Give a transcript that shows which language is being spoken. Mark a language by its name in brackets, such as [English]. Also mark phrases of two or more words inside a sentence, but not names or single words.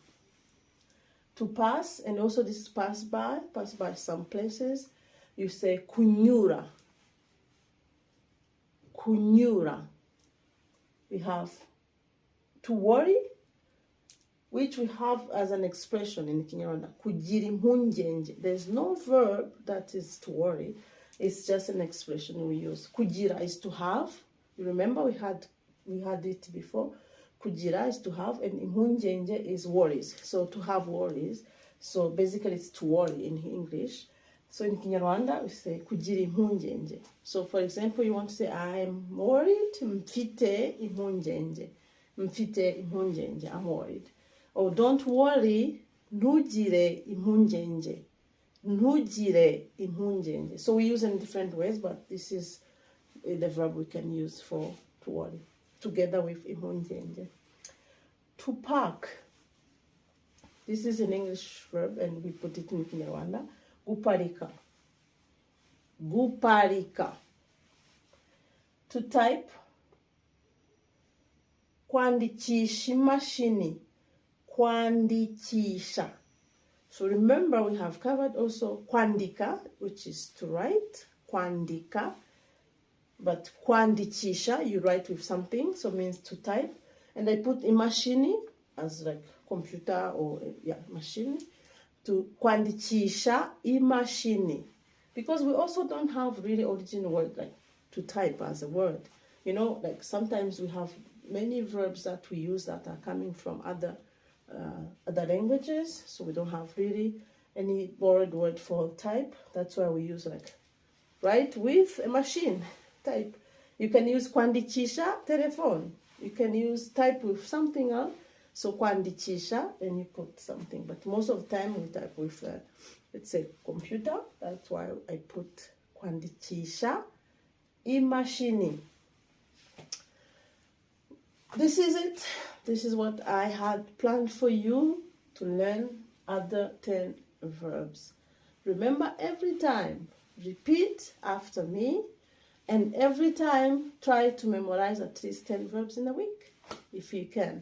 [English] To pass, and also this pass by some places, you say kunyura. Kunyura. We have to worry, which we have as an expression in Kinyarwanda, [Kinyarwanda] kugira impungenge. [English] There's no verb that is to worry. It's just an expression we use. Kugira is to have. You remember we had it before. Kugira is to have, and impungenge is worries. So to have worries. So basically it's to worry in English. So in Kinyarwanda we say [Kinyarwanda] kugira impungenge. [English] So for example, you want to say I'm worried, [Kinyarwanda] mfite impungenge. Mfite impungenge, [English] I'm worried. Or don't worry, [Kinyarwanda] ntugire impungenge. Ntugire impungenge. [English] So we use it in different ways, but this is the verb we can use for to worry, together with impungenge. To park. This is an English verb, and we put it in Kinyarwanda. [Kinyarwanda] Guparika. Guparika. [English] To type. [Kinyarwanda] Kwandikisha imashini. [English] Kwandikisha. So remember, we have covered also kwandika, which is to write. Kwandika. But kwandikisha, you write with something, so it means to type. And I put imashini as like computer or machine. To [Kinyarwanda] kwandikisha imashini. [English] Because we also don't have really original word like to type as a word. You know, like sometimes we have many verbs that we use that are coming from other languages, so we don't have really any borrowed word for type. That's why we use like write with a machine, type. You can use kwandikisha telephone. You can use type with something else. So kwandikisha, and you put something. But most of the time we type with, let's say, computer. That's why I put [Kinyarwanda] kwandikisha imashini. [English] This is it. this is what I had planned for you to learn other 10 verbs. Remember, every time, repeat after me, and every time try to memorize at least 10 verbs in a week, if you can.